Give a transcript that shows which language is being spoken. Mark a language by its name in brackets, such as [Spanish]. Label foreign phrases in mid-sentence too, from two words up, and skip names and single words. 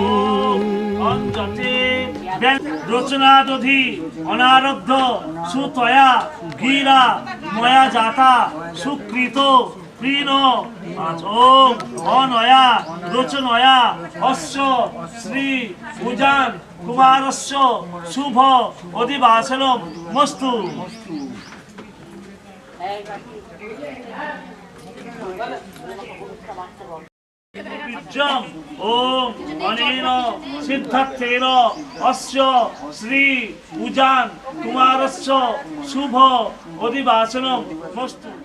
[Sanskrit] রচনা দধি অনারব্ধ সুতয়া গিরা ময়া জাতা সুকৃত প্রিণ ওম অনয়া রচনয়া অশ্ব শ্রী উজান কুমারস্য শুভ অধিবাসনম মস্তু। ওম অনেন সিদ্ধার্থেন অস্য শ্রী উজান কুমারস্য শুভ অধিবাসনম মস্তু।